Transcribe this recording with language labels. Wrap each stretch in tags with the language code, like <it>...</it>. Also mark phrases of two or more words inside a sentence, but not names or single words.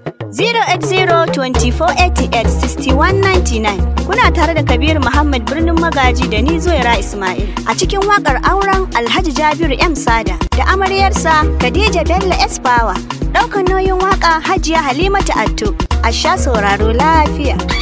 <ha>Zero eight zero twenty-four eighty-eight sixty-one ninety-nine. Kuna tare da Kabir Muhammad Birnin Magaji da ni Zuwaira Ismail a cikin waƙar auren Alhaji Jabiru M Sada da amaryarsa Khadija Bello S Power. Ɗaukar nauyin waƙa Hajiya Halimatu Attu. A sha sauraro lafiya.</ha>